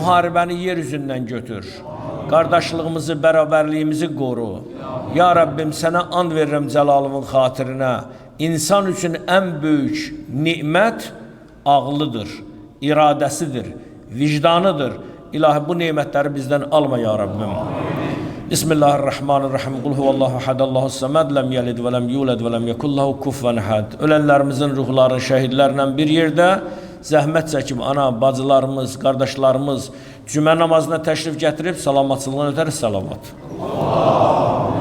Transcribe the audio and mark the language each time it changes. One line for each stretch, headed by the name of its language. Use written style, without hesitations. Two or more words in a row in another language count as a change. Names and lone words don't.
Azerbaijani: Muharibəni yer üzündən götür. Qardaşlığımızı, bərabərliyimizi qoru. Ya Rəbbim, sənə and verirəm cəlalının xatirinə. İnsan üçün ən böyük nimət ağlıdır, iradəsidir, vicdanıdır. İlahi, bu nimətləri bizdən alma ya Rəbbim. Bismillahirrahmanirrahim.
Arabic: قل هو الله أحد الله الصمد لم يلد ولم يولد ولم يكن له كفوا أحد.
Azerbaijani: Ölənlərimizin ruhları şəhidlərlə bir yerdə zəhmət çəkib ana, bacılarımız, qardaşlarımız cümə namazına təşrif gətirib salamatçılığına ötər salavat.